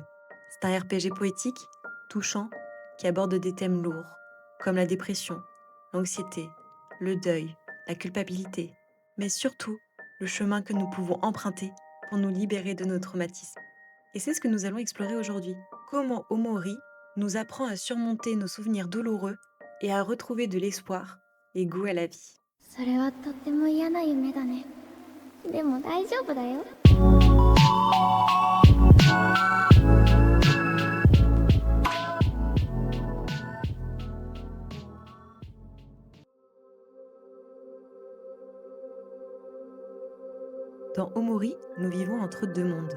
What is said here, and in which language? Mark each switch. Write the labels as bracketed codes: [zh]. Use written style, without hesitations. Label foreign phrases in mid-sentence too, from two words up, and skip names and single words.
[fr] C'est un RPG poétique, touchant, qui aborde des thèmes lourds, comme la dépression, l'anxiété, le deuil, la culpabilité, mais surtout le chemin que nous pouvons emprunter pour nous libérer de nos traumatismes. Et c'est ce que nous allons explorer aujourd'hui. Comment Omori nous apprend à surmonter nos souvenirs douloureux et à retrouver de l'espoir et goût à la vie. [ja] それはとっても嫌な夢だね。でも大丈夫だよ。 [fr] Dans Omori, nous vivons entre deux mondes.